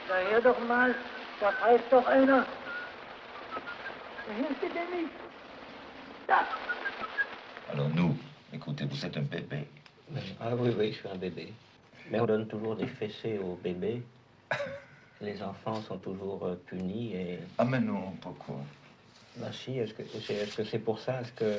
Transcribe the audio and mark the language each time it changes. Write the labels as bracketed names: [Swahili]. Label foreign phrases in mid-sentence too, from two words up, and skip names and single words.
[German] hör doch mal, da pfeift doch einer. Hörst du denn nicht? Da. [French] Alors nous, écoutez, vous êtes un bébé. Ah oui, oui, je suis un bébé. Mais on donne toujours des fessées aux bébés. Les enfants sont toujours punis et... Ah mais non, pourquoi? Bah si, est-ce que c'est pour ça? Est-ce que...